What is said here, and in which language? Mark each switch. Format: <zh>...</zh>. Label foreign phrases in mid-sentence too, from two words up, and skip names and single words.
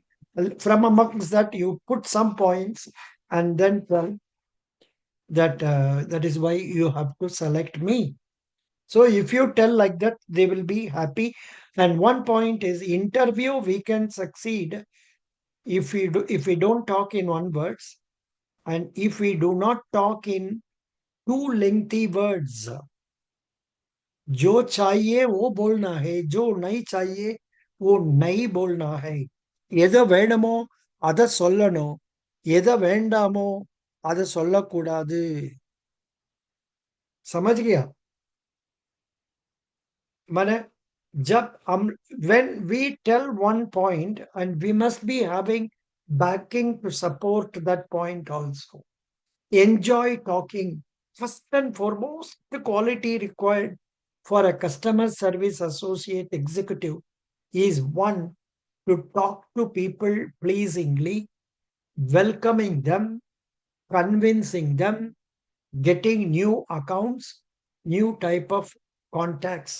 <en>From amongst that, you put some points and then tell that that is why you have to select me. So if you tell like that, they will be happy. And one point is, interview we can succeed if we don't talk in one words, and if we do not talk in too lengthy words.</en> <hi>जो चाहिए वो बोलना है, जो नहीं चाहिए वो नहीं बोलना है.</hi> <ta>எதை வேணுமோ அதை சொல்லணும், எதை வேண்டாமோ அதை சொல்லக்கூடாது.</ta> <hi>समझ गया? माने जब हम,</hi> <en>when we tell one point, and we must be having backing to support that point also. Enjoy talking. First and foremost, the quality required for a customer service associate executive is, one, to talk to people pleasingly, welcoming them, convincing them, getting new accounts, new type of contacts.</en>